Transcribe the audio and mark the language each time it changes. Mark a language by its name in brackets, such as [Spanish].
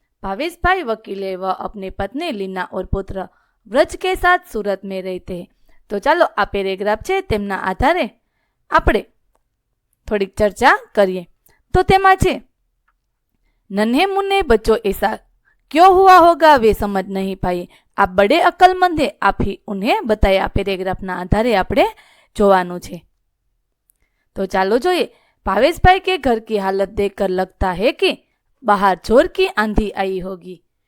[Hindi] भावेश भाई वकील है, वह अपनी पत्नी लीना और पुत्र व्रज के साथ सूरत में रहते हैं. [Gujarati] तो ચાલો આ પેરેગ્રાફ છે તેમના આધારે આપણે થોડીક ચર્ચા કરીએ. તો તેમાં છે, [Hindi] नन्हे मुन्ने बच्चों ऐसा क्यों हुआ होगा वे समझ नहीं पाए, आप बड़े अक्लमंद है, आप ही उन्हें बताए. [Gujarati] આ પેરેગ્રાફના આધારે આપણે જોવાનું છે. तो ચાલો જોઈએ. [Hindi] भावेश भाई के घर की हालत देखकर लगता है कि बाहर जोर की आंधी आई होगी.